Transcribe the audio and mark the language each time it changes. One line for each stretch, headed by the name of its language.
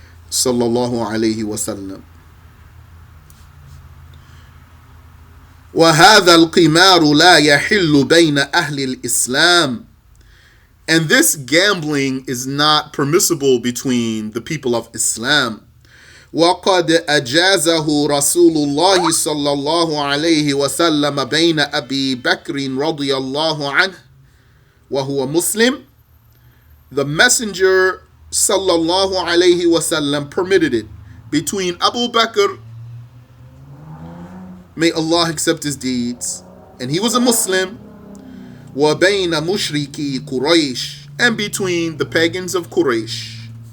Arabic: صلى الله عليه وسلم. وَهَذَا الْقِمَارُ لَا يَحِلُّ بَيْنَ أَهْلِ الْإِسْلَامِ.
English: And this gambling is not permissible between the people of Islam.
Arabic: وَقَدْ أَجَازَهُ رَسُولُ اللَّهِ صَلَّى اللَّهُ عَلَيْهِ وَسَلَّمَ بَيْنَ أَبِي بَكْرٍ رَضِيَ اللَّهُ عَنْهُ وَهُوَ Muslim.
English: The Messenger sallallahu alayhi wasallam permitted it between Abu Bakr, may Allah accept his deeds, and he was a Muslim,
Arabic: وَبَيْنَ مُشْرِكِي قُرَيْشٍ.
English: And between the pagans of Quraysh.